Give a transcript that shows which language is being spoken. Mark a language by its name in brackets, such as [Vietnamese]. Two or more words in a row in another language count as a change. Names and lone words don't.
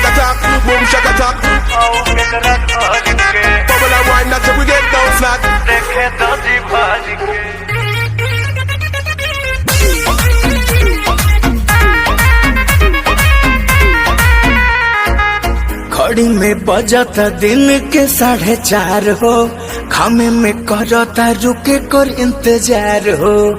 [English] knock, boom shaka top. Bubble and wine, that's how we get down flat. [Bhojpuri] घड़ी में बजता दिन के 4:30 हो, खामे में करता रुके कर इंतजार हो।